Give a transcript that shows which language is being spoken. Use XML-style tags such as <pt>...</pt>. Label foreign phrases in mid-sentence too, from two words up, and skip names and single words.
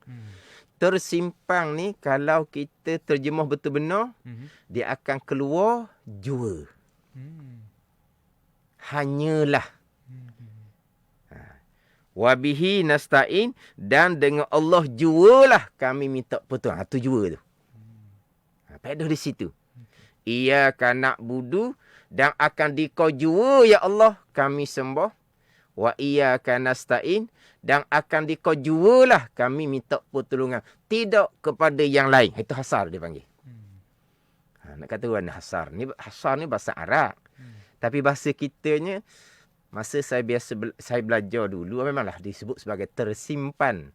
<ms>Tersimpan ni kalau kita terjemah betul benar, dia akan keluar jua. Hanyalah.</ms> <ar>وبه نستعين,</ar> <ms>dan dengan Allah jualah kami minta pertolongan. Tu jua tu. Faedah di situ.</ms> <ar>إياك نعبد,</ar> <ms>dan akan dikau jua ya Allah kami sembah.</ms> <ar>وإياك نستعين,</ar> <ms>dan akan dikau jualah kami minta pertolongan. Tidak kepada yang lain. Itu hasar dia panggil. Nak kata mana hasar ni bahasa Arab. Tapi bahasa kitanya, masa saya belajar dulu, memanglah disebut sebagai tersimpan.</ms>